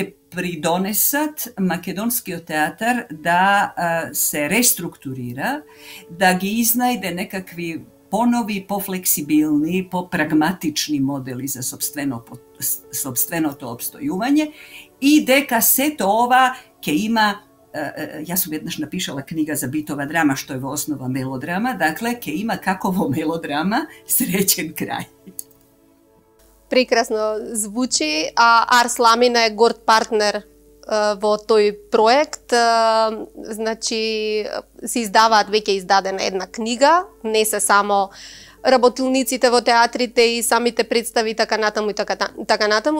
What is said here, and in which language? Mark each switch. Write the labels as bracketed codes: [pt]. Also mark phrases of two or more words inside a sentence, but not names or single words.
[mk] je pridonesat makedonski teatar da se restrukturira, da gi iznajde nekakvi ponovi, pofleksibilni, popragmatični modeli za sobstveno to obstojuvanje i deka se to ova ke ima, ja sam jednaš napišala knjiga za bitova drama, što je osnova melodrama, dakle, ke ima kakovo melodrama srećen kraj. Прекрасно звучи, а Арс Ламина е горд партнер во тој проект. Значи, се издаваат веќе издадена една книга, не се само работилниците во театрите и самите представи така натаму и така натаму.